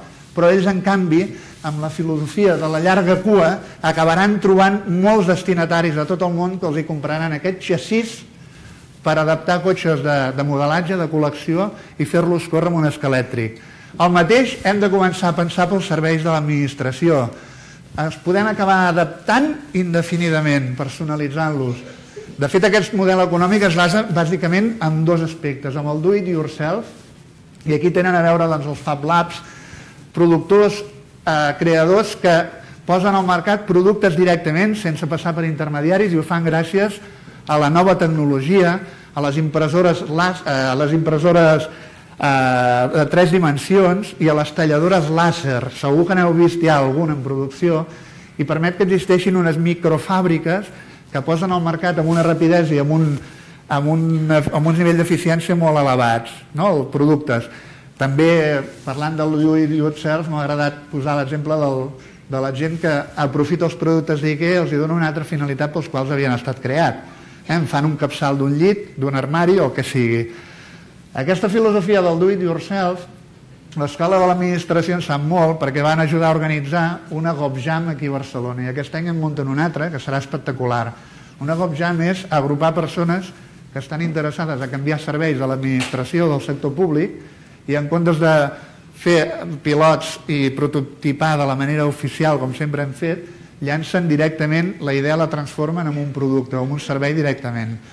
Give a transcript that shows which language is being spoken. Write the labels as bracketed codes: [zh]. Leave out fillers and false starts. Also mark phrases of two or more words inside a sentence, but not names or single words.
[ca] Però ells, en canvi, amb la filosofia de la llarga cua, acabaran trobant molts destinataris a tot el món que els hi compraran aquest xassís per adaptar cotxes de modelatge, de col·lecció, i fer-los córrer amb un esquelèctric. El mateix hem de començar a pensar pels serveis de l'administració. Es podem acabar adaptant indefinidament, personalitzant-los. De fet, aquest model econòmic es basa bàsicament en dos aspectes, amb el [en] do it yourself, [ca] i aquí tenen a veure els Fab Labs, productors, creadors que posen al mercat productes directament sense passar per intermediaris, i ho fan gràcies a la nova tecnologia, a les impressores de 3 dimensions i a les talladores làser. Segur que n'heu vist ja algun en producció, i permet que existeixin unes microfàbriques que posen al mercat amb una rapidesa i amb uns nivells d'eficiència molt elevats, els productes. També, parlant del [en] do it yourself, [ca] m'ha agradat posar l'exemple de la gent que aprofita els productes d'IKEA i els dona una altra finalitat pels quals havien estat creats. En fan un capçal d'un llit, d'un armari o el que sigui. Aquesta filosofia del [en] do it yourself [ca] l'escola de l'administració en sap molt perquè van ajudar a organitzar una GovJam aquí a Barcelona i aquest any en munten una altra que serà espectacular. Una GovJam és agrupar persones que estan interessades a canviar serveis de l'administració del sector públic i en comptes de fer pilots i prototipar de la manera oficial com sempre hem fet, llancen directament la idea, la transformen en un producte o en un servei directament.